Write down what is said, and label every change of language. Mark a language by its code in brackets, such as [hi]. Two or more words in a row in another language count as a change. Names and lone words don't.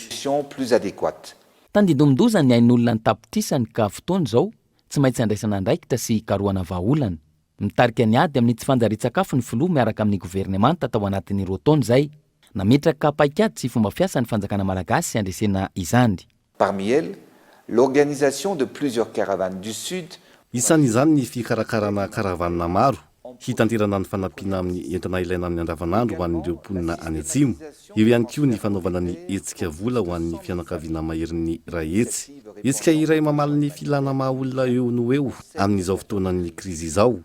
[fr] plus adéquate. [mg] Tandidomindozany ny ain'olona ny tapitrisany ka fotoana izao tsy maintsy andraisana andraikitra sy karohana vahaolana. Mitarika ny ady amin'ny tsy fanjarian-tsakafo ny filoha miaraka amin'ny governemanta tao anatin'ny rotaona izay. Nametraka paikady sy fomba fiasa ny fanjakana malagasy andresena izany. [fr] Parmi elles, l'organisation de plusieurs caravanes du Sud. [mg] Isan'izany ny fikarakarana karavanina maro, hitanterana ny fanampiana amin'ny entana ilaina amin'ny andavanandro ho an'ireo mponina any atsimo. Eo ihany koa ny fanaovana ny hetsika vola ho an'ny fianakaviana maherin'ny ray etsy. Hetsika iray mamaly ny filana maha olona eo no eo amin'izao fotoanan'ny krizy izao.